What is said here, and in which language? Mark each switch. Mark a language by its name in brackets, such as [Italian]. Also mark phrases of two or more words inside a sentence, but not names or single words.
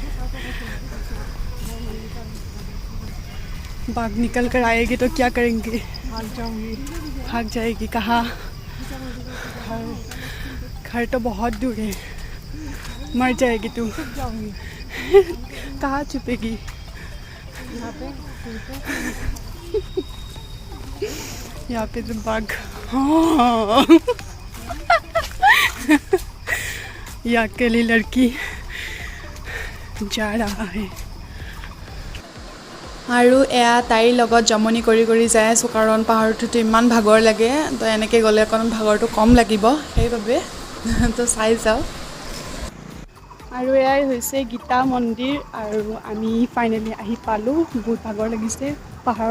[Hindi] बाघ निकल कर आएगी तो क्या करेंगे भाग जाएगी कहाँ घर तो बहुत दूर है मर जाएगी तू कहाँ छुपेगी यहाँ पे तो बाघ हाँ ये अकेली लड़की जा रहा है [Assamese] আৰু এয়া তাইৰ লগত জমনি কৰি কৰি যাই আছোঁ কাৰণ পাহাৰটোত ইমান ভাগৰ লাগে তো এনেকৈ গ'লে অকণ ভাগৰটো কম লাগিব সেইবাবে তো চাই যাওঁ আৰু এয়াই হৈছে গীতা মন্দিৰ আৰু আমি ফাইনেলি আহি পালোঁ বহুত ভাগৰ লাগিছে পাহাৰৰ